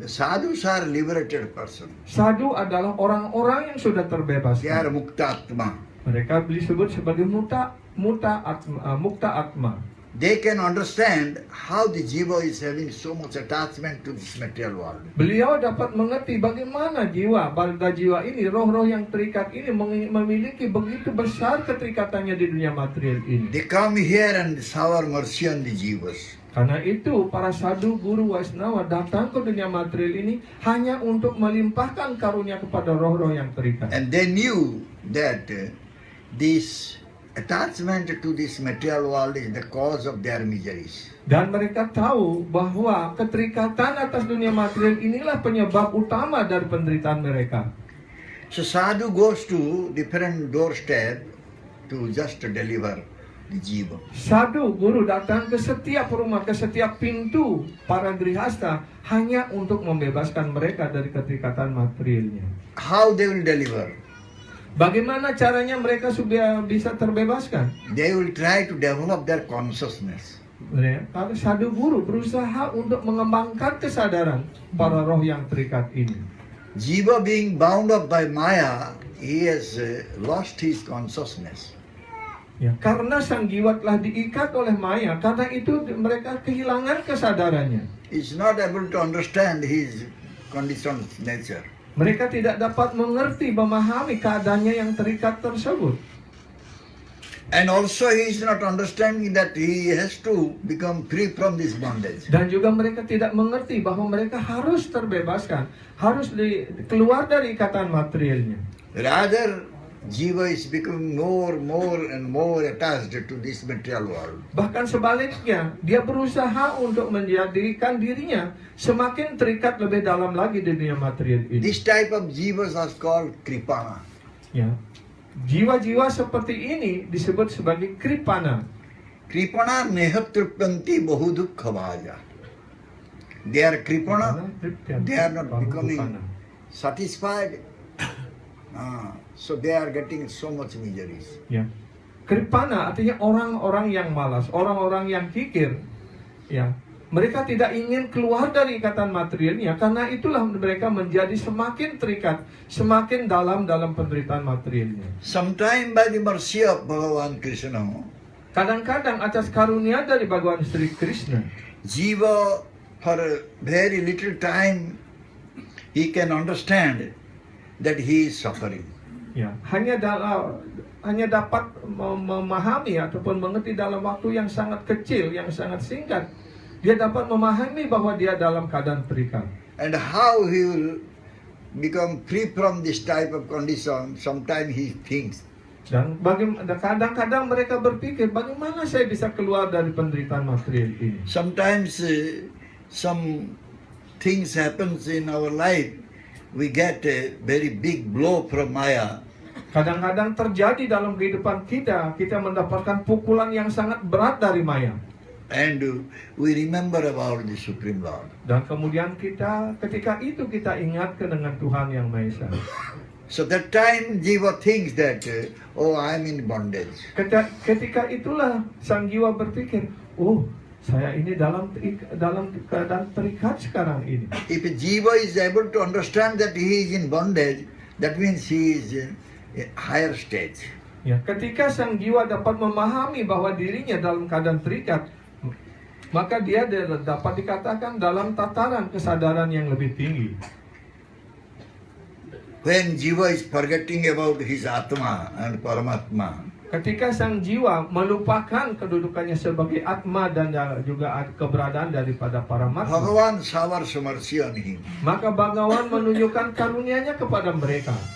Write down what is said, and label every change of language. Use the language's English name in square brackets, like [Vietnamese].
[English] The sadhus are liberated person. [Indonesian] Sadhu adalah orang-orang yang sudah [English] They [Indonesian] terbebaskan. [English] are muktatma. [Indonesian] Mereka disebut sebagai mukta atma. [English] They can understand how the jiva is having so much attachment to this material world. [Indonesian] Beliau dapat mengerti bagaimana jiwa, balda jiwa ini, roh-roh yang terikat ini memiliki begitu besar keterikatannya di dunia material ini. [English] They come here and shower mercy on the jivas. [Indonesian] Karena itu para sadhu, guru, Waisnawa datang ke dunia material ini hanya untuk melimpahkan karunia kepada roh-roh yang terikat. [English] And they knew that this attachment to this material world is the cause of their miseries. [Indonesian] Dan mereka tahu bahwa keterikatan atas dunia material inilah penyebab utama dari penderitaan mereka. [English] So sadhu goes to different doorstep to just deliver the jiva. [Indonesian] Sadhu, guru datang ke setiap rumah, ke setiap pintu para grihasta hanya untuk membebaskan mereka dari keterikatan materialnya. [English] How they will deliver? [Indonesian] Bagaimana caranya mereka sudah bisa terbebaskan? [English] They will try to develop their consciousness. [Indonesian] Kalau sadhu guru berusaha untuk mengembangkan kesadaran para roh yang terikat ini. [English] Jiva being bound up by Maya, he has lost his consciousness. [Indonesian] Ya, karena sang jiwa telah diikat oleh Maya, karena itu mereka kehilangan kesadarannya. [English] He's not able to understand his conditioned nature. [Indonesian] Mereka tidak dapat mengerti, memahami keadaannya yang terikat tersebut. [English] And also he is not understanding that he has to become free from this bondage. [Indonesian] Dan juga mereka tidak mengerti bahwa mereka harus terbebaskan, harus keluar dari ikatan materialnya. [English] Rather, jiva is becoming more and more attached to this material world. [Indonesian] Bahkan sebaliknya, dia berusaha untuk menjadikan dirinya semakin terikat lebih dalam lagi di dunia material ini. [English] This type of jivas are called kripana. [Indonesian] Ya. Jiwa-jiwa seperti ini disebut sebagai kripana. [Sanskrit] Kripana nehatripyanti bahudukha bhaja. [English] They are kripana, they are not becoming satisfied. So they are getting so much miseries. [Indonesian] Ya. Kripana artinya orang-orang yang malas, orang-orang yang kikir. Ya. Mereka tidak ingin keluar dari ikatan materialnya, karena itulah mereka menjadi semakin terikat, semakin dalam penderitaan materialnya. [English] Sometime by the mercy of Bhagavan Krishna, [Indonesian] Kadang-kadang atas karunia dari Bhagawan Sri Krishna, [English] jiva for a very little time he can understand that he is suffering. [Indonesian] ya, hanya dapat memahami ataupun mengerti dalam waktu yang sangat kecil, yang sangat singkat. Dia dapat memahami bahwa dia dalam keadaan terikat. [English] And how he will become free from this type of condition, sometimes he thinks. [Indonesian] Dan kadang-kadang mereka berpikir, bagaimana saya bisa keluar dari penderitaan material ini? [English] Sometimes some things happens in our life, we get a very big blow from Maya. [Indonesian] Kadang-kadang terjadi dalam kehidupan kita mendapatkan pukulan yang sangat berat dari Maya. [English] And we remember about the Supreme Lord. [Indonesian] Dan kemudian ketika itu kita ingatkan dengan Tuhan Yang Maha Esa. [English] So that time Jiva thinks that, oh, I'm in bondage. [Indonesian] Ketika itulah sang jiwa berpikir, oh, saya ini dalam keadaan terikat sekarang ini. [English] If a Jiva is able to understand that he is in bondage, that means he is in a higher stage. [Indonesian] Ya, ketika sang jiwa dapat memahami bahwa dirinya dalam keadaan terikat, maka dia dapat dikatakan dalam tataran kesadaran yang lebih tinggi. [English] When Jiva is forgetting about his Atma and Paramatma, [Indonesian] Ketika sang jiwa melupakan kedudukannya sebagai Atma dan juga keberadaan daripada Paramatma, [English] Bhagavan showers mercy on him. [Indonesian] maka Bhagawan menunjukkan karunia-Nya kepada mereka.